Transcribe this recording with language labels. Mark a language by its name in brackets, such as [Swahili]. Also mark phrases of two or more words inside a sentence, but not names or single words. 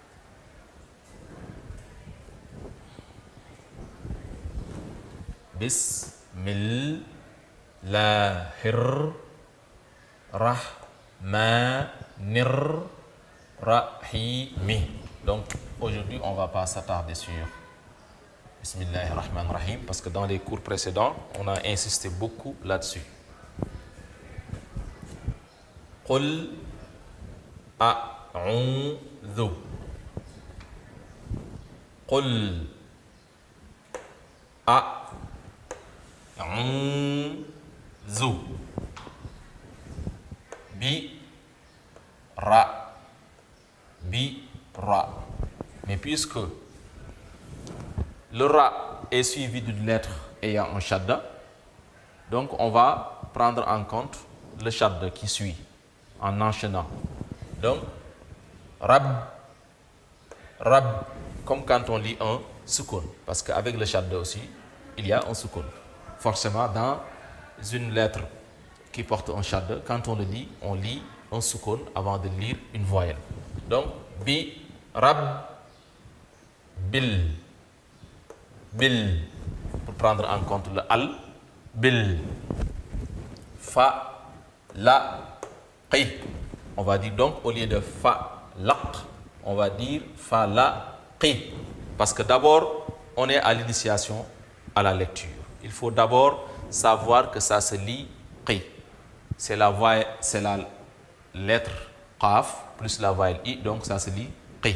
[Arabic] بسم الله الرحمن الرحيم. [French] Donc aujourd'hui on ne va pas s'attarder sur [Arabic] بسم الله الرحمن الرحيم [French] parce que dans les cours précédents on a insisté beaucoup là-dessus. [Arabic] قل أعوذ. قل أعوذ بِ رَ. [French] Mais puisque le ra est suivi d'une lettre ayant un shadda, donc on va prendre en compte le shadda qui suit en enchaînant. Donc rab, comme quand on lit un sukun, parce qu'avec le shadda aussi il y a un sukun. Forcément dans une lettre qui porte un shadda, quand on le lit, on lit un sukun avant de lire une voyelle. [Arabic] Donc بِ رَبْ بِلْ, [French] pour prendre en compte le al, bil, [Arabic] فَ لَ قِ. [French] On va dire donc au lieu de [Arabic] فَ لَقْ, [French] on va dire [Arabic] فَ لَ قِ, [French] parce que d'abord on est à l'initiation à la lecture. Il faut d'abord savoir que ça se lit qi. C'est la lettre qaf plus la voyelle i, donc ça se lit qi.